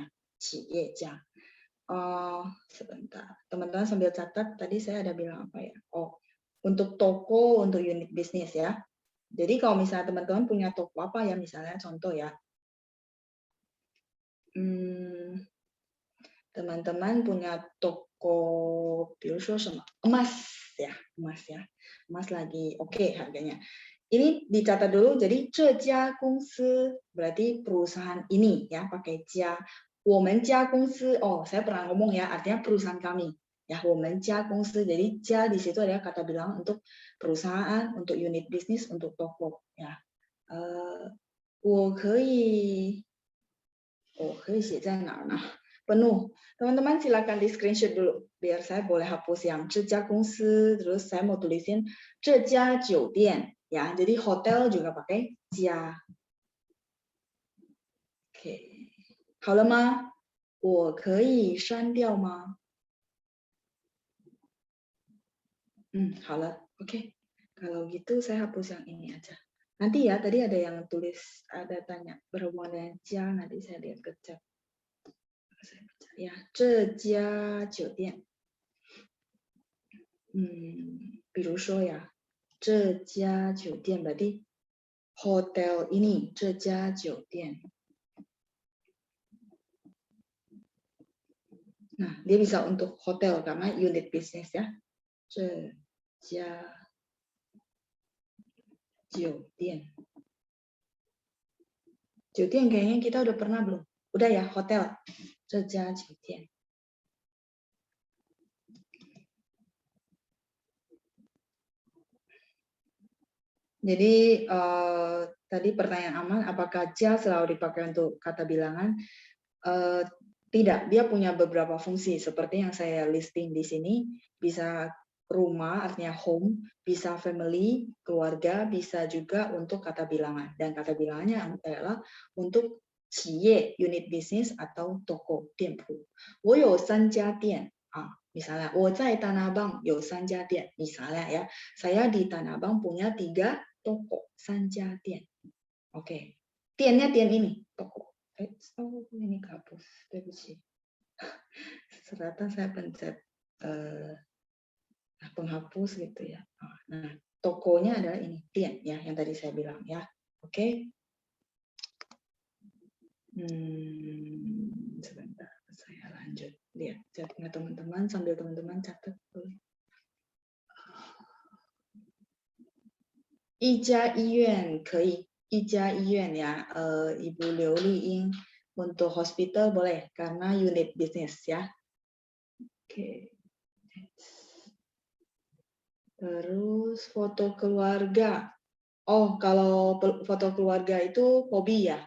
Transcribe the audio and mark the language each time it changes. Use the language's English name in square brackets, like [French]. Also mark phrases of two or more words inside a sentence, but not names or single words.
[Indonesian] Cie jia. Oh, sebentar. Teman-teman sambil catat. Tadi saya ada bilang apa ya? Oh, untuk toko, untuk unit bisnis ya. Jadi kalau misalnya teman-teman punya toko apa ya, misalnya contoh ya, teman-teman punya toko, [Chinese] 比如说什么 [Indonesian] emas ya, emas lagi oke harganya. Ini dicatat dulu. Jadi [Chinese] 这家公司 [Indonesian] berarti perusahaan ini ya, pakai 家。 [Chinese] 我们家公司 [Indonesian] oh saya pernah ngomong ya, artinya perusahaan kami. Ya, [Chinese] 我们家公司 [Indonesian] jadi 家 di situ adalah kata bilangan untuk perusahaan, untuk unit bisnis, untuk toko ya. [Chinese] 我可以写在哪儿呢？ penuh. [Indonesian] Teman-teman silakan di screenshot dulu biar saya boleh hapus yang [Chinese] 这家公司 [Indonesian] terus saya mau tulisin [Chinese] 这家酒店 [Indonesian] ya. Jadi hotel juga pakai 家. Oke. [Chinese] 好了吗？我可以删掉吗？好了. [Indonesian] Oke. Kalau gitu saya hapus yang ini aja. Nanti ya, tadi ada yang tulis, ada tanya berhubungan dengan 家, nanti saya lihat ke chat. Ya, [Chinese] 这家酒店。比如说呀，这家酒店 [Indonesian] berarti hotel ini, [Chinese] 这家酒店. [Indonesian] Nah, dia bisa untuk hotel karena unit bisnis ya. [Chinese] 这家酒店. [Indonesian] 酒店 kayaknya kita udah pernah belum? Udah ya, hotel. [Chinese] 这家酒店. [Indonesian] Jadi tadi pertanyaan aman, apakah ja selalu dipakai untuk kata bilangan? Tidak, dia punya beberapa fungsi seperti yang saya listing di sini. Bisa rumah, artinya home, bisa family, keluarga, bisa juga untuk kata bilangan. Dan kata bilangannya adalah untuk 企业 unit bisnis atau toko 店铺。 [Chinese] 我有3家店 [Indonesian] misalnya [Chinese] 我在 Tanah Abang 有3家店 [Indonesian] misalnya ya, saya di Tanah Abang punya 3 toko [Chinese] 3 家店. [Indonesian] Oke. Tiennya tian ini, toko. Ini kehapus. Ternyata saya pencet penghapus gitu ya. Nah, tokonya adalah ini, tian ya, yang tadi saya bilang ya. Oke. Sebentar, saya lanjut. Lihat chatnya teman-teman sambil teman-teman catat dulu. [Chinese] 一家医院可以 一家医院 [Indonesian] ya, Ibu Liu Liing untuk hospital boleh karena unit bisnis ya. Oke. Terus foto keluarga. Oh, kalau foto keluarga itu hobi ya.